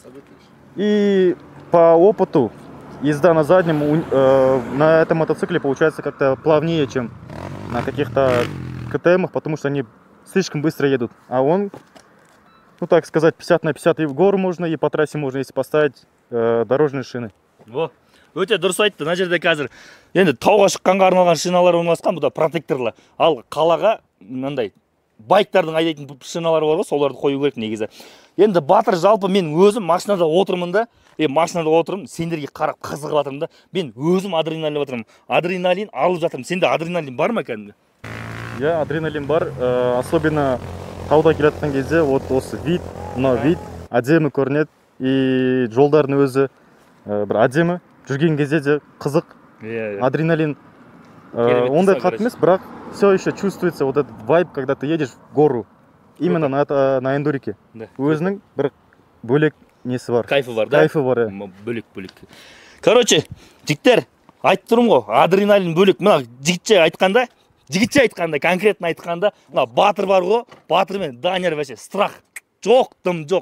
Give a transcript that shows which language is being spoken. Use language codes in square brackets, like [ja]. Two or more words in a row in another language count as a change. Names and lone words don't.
[ru] И по опыту езда на заднем на этом мотоцикле получается как-то плавнее, чем на каких-то КТМах, потому что они слишком быстро едут. А он, ну так сказать, 50 на 50 и в гору можно, и по трассе можно, если поставить дорожные шины. [kk] Өте дұрыс айтты. Мына жерде қазір енді тауға шыққанға арналған шиналар орналасқан, бұл да протекторлы. Ал қалаға мынандай байктардың айдайтын шиналар бар ғой, соларды қою керек негізі. Енді Батыр, жалпы мен өзім машинада отырмын да, сендерге қарап қызығып жатырмын да. Мен өзім адреналин жатырмын. Адреналин алып жатырмын. Сенде адреналин бар ма кәдімгі? Я адреналин бар, особенно тауда келе жатқан кезде, вот осы вид, мына вид әдемі көрінеді, и жолдардың өзі бір әдемі. Жүрген кезде де қызық, адреналин, ондай қатты емес, бірақ [ru] все еще чувствуется вот этот вайб, когда ты едешь в гору, именно на эндурике. [kk] Өзінің бір бөлек несі бар. Кайфы бар, да? Кайфы бар, бөлек. Короче, жігіттер, айтып тұрмын ғой, адреналин бөлек. Мына жігітше айтқанда, конкретно айтқанда, мына Батыр бар ғой, Батыр мен Данияр [ru] вообще страх [kk] жоқ, дым жоқ.